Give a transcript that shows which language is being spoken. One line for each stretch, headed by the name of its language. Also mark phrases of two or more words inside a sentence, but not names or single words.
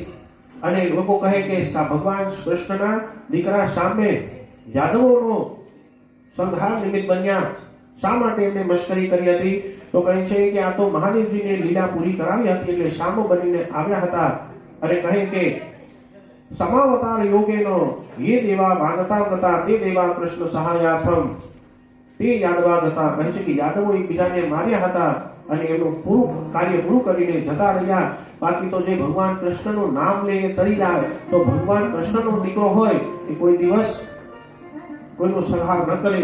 Gujarati: અને લોકો કહે કે ભગવાન કૃષ્ણના દીકરા શાંબે યાદવોનો સંહાર નિમિત્ત બન્યા, શા માટે એમને મશ્કરી કરી હતી? તો કહે છે કે આ તો મહાદેવજીને લીલા પૂરી કરાવી હતી એટલે શાંબ બનીને આવ્યા હતા. અને કહે કે
Sanskrit: સમાવતાર યોગેનો ये देवा वागता गता ते देवा કૃષ્ણ સહાયાથમ તે યાદવા ગતા.
Gujarati: કહે છે કે યાદવો એકબીજાને માર્યા હતા અને એનું કાર્ય પૂરું કરીને જતા રહ્યા. બાકી તો જે ભગવાન કૃષ્ણનું નામ લે એ તરી જાય. તો ભગવાન કૃષ્ણનો દીકરો હોય એ કોઈ દિવસ કોઈનો સંહાર ન કરે.